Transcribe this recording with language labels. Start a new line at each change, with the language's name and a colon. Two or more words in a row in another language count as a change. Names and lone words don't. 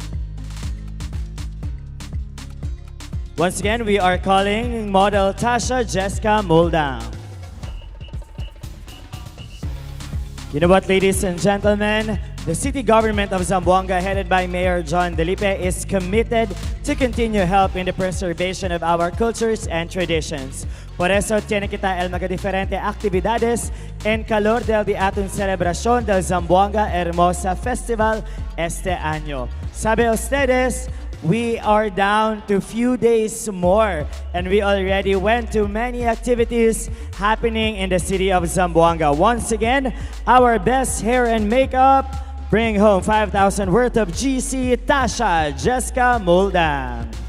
English: Once again, we are calling model Tasha Jessica Mulda. You know what, ladies and gentlemen? The city government of Zamboanga, headed by Mayor John Delipe, is committed to continue help in the preservation of our cultures and traditions.
Chavacano: Por eso, tiene kita el mga diferente actividades en calor del di ating celebración del Zamboanga Hermosa Festival este año. Sabe ustedes,
English: we are down to few days more, and we already went to many activities happening in the city of Zamboanga. Once again, our best hair and makeup bring home 5,000 worth of GC, Tasha Jessica Mulda.